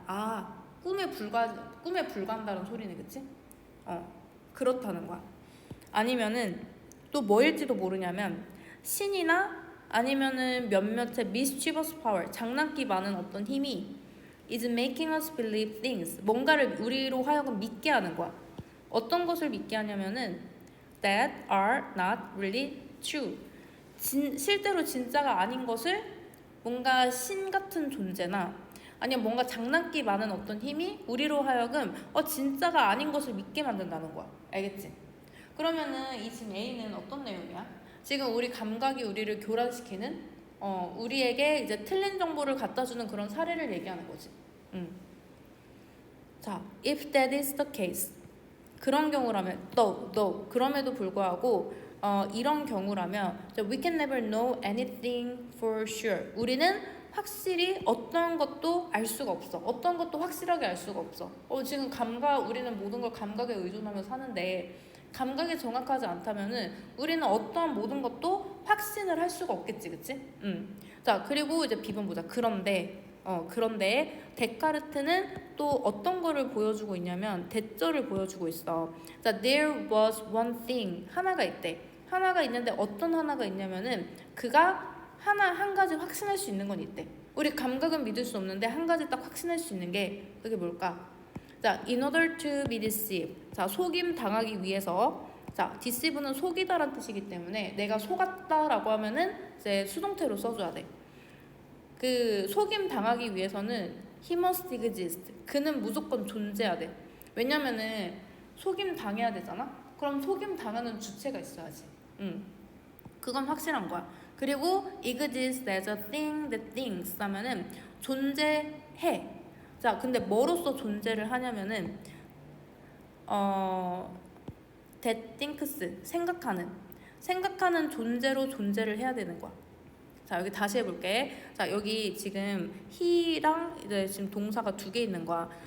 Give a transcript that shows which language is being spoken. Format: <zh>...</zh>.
<ko>아, 꿈에 불과한다는 소리네, 그치? 그렇다는 거야. 아니면은 또 뭐일지도 모르냐면 신이나 아니면은 몇몇의</ko> <en>mischievous power,</en> <ko>장난기 많은 어떤 힘이</ko> <en>is making us believe things,</en> <ko>뭔가를 우리로 하여금 믿게 하는 거야. 어떤 것을 믿게 하냐면은</ko> <en>that are not really true.</en> <ko>실제로 진짜가 아닌 것을 뭔가 신 같은 존재나 아니면 뭔가 장난기 많은 어떤 힘이 우리로 하여금 진짜가 아닌 것을 믿게 만든다는 거야. 알겠지? 그러면은 이 지금 A는 어떤 내용이야? 지금 우리 감각이 우리를 교란시키는 우리에게 이제 틀린 정보를 갖다 주는 그런 사례를 얘기하는 거지.</ko> <en>자, if that is the case.</en> <ko>그런 경우라면 though 그럼에도 불구하고 이런 경우라면</ko> <en>we can never know anything for sure.</en> <ko>우리는 확실히 어떤 것도 알 수가 없어. 어떤 것도 확실하게 알 수가 없어. 지금 우리는 모든 걸 감각에 의존하며 사는데 감각이 정확하지 않다면은 우리는 어떠한 모든 것도 확신을 할 수가 없겠지, 그치? 자, 그리고 이제 B번 보자. 그런데 데카르트는 또 어떤 거를 보여주고 있냐면 대절을 보여주고 있어.</ko> <en>자, there was one thing.</en> <ko>하나가 있대. 하나가 있는데 어떤 하나가 있냐면은 그가 한 가지 확신할 수 있는 건 있대. 우리 감각은 믿을 수 없는데 한 가지 딱 확신할 수 있는 게 그게 뭘까?</ko> <en>자, in order to be deceived.</en> <ko>자, 속임 당하기 위해서. 자, deceive는 속이다란 뜻이기 때문에 내가 속았다라고 하면은 이제 수동태로 써줘야 돼. 그 속임 당하기 위해서는</ko> <en>he must exist.</en> <ko>그는 무조건 존재해야 돼. 왜냐면은 속임 당해야 되잖아. 그럼 속임 당하는 주체가 있어야지. 그건 확실한 거야.</ko> <en>그리고 exist as a thing that thinks</en> <ko>하면은 존재해. 자, 근데 뭐로서 존재를 하냐면은</ko> <en>that thinks,</en> <ko>생각하는 존재로 존재를 해야 되는 거야. 자, 여기 다시 해볼게. 자, 여기 지금 he랑 이제 지금 동사가 두 개 있는 거야.</ko>